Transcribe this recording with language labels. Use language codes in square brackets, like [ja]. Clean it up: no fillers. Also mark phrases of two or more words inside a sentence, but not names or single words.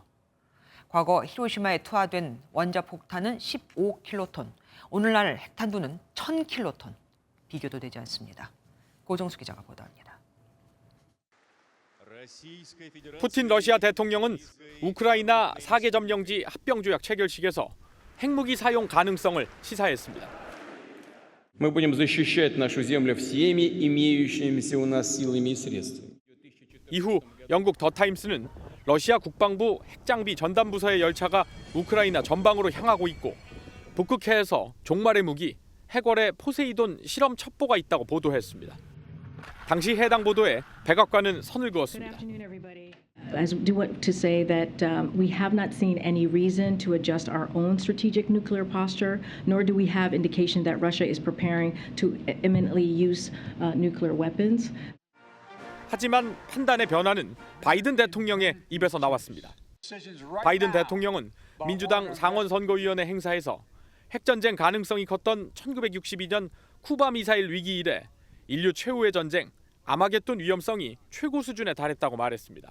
[ko] 과거 히로시마에 투하된 원자폭탄은 15킬로톤, 오늘날 핵탄두는 1000킬로톤. 비교도 되지 않습니다. 고정수 기자가 보도합니다. 푸틴 러시아 대통령은 우크라이나 4개 점령지 합병조약 체결식에서 핵무기 사용 가능성을 시사했습니다. [ru] Мы будем защищать нашу землю всеми имеющимися у нас силами и средствами. [ko] 이후 영국 더 타임스는 러시아 국방부 핵장비 전담 부서의 열차가 우크라이나 전방으로 향하고 있고 북극해에서 종말의 무기 해골의 포세이돈 실험 첩보가 있다고 보도했습니다. 당시 해당 보도에 백악관은 선을 그었습니다. [en] I do want to say that we have not seen any reason to adjust our own strategic nuclear posture, nor do we have indication that Russia is preparing to imminently use nuclear weapons. [ko] 하지만 판단의 변화는 바이든 대통령의 입에서 나왔습니다. 바이든 대통령은 민주당 상원선거위원회 행사에서 핵전쟁 가능성이 컸던 1962년 쿠바 미사일 위기 이래 인류 최후의 전쟁 아마겟돈 위험성이 최고 수준에 달했다고 말했습니다.